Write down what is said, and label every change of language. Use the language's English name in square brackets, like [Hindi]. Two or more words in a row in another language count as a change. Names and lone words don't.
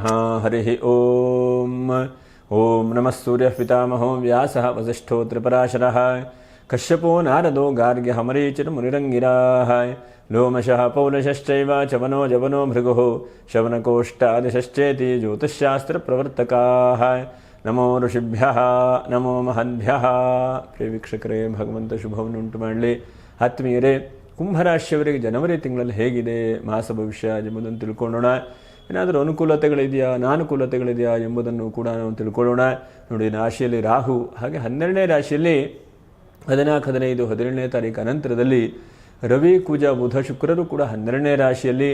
[Sanskrit] हरिः ओम नमः सूर्यः पितामहो व्यासः वसिष्ठो त्रिपराशरः कश्यपो नारदो गार्ग्यः मरीचिर्मुनिरङ्गिराः लोमशः पौलशश्चैव चवनो जवनो भृगुः शवनकोष्ठादिशश्चेति ज्योतिश्शास्त्रप्रवर्तकाः। नमो ಋಷಿಭ್ಯಃ ನಮೋ ಮಹದ್ಭ್ಯಃ. [Kannada] ಪ್ರಿಯ ವೀಕ್ಷಕರೇ, ಭಗವಂತ ಶುಭವನ್ನು ಉಂಟು ಮಾಡಲಿ. ಆತ್ಮೀಯರೇ, ಕುಂಭರಾಶಿಯವರಿಗೆ ಜನವರಿ ತಿಂಗಳಲ್ಲಿ ಹೇಗಿದೆ ಮಾಸ ಭವಿಷ್ಯ ಎಂಬುದನ್ನು ತಿಳ್ಕೊಳ್ಳೋಣ. ಏನಾದರೂ ಅನುಕೂಲತೆಗಳಿದೆಯಾ ಅನಾನುಕೂಲತೆಗಳಿದೆಯಾ ಎಂಬುದನ್ನು ಕೂಡ ನಾವು ತಿಳ್ಕೊಳ್ಳೋಣ. ನೋಡಿ, ರಾಶಿಯಲ್ಲಿ ರಾಹು, ಹಾಗೆ 12ನೇ ರಾಶಿಯಲ್ಲಿ 14, 15, 17ನೇ ತಾರೀಕು ಅನಂತರದಲ್ಲಿ ರವಿ, ಕುಜ, ಬುಧ, ಶುಕ್ರರು ಕೂಡ 12ನೇ ರಾಶಿಯಲ್ಲಿ.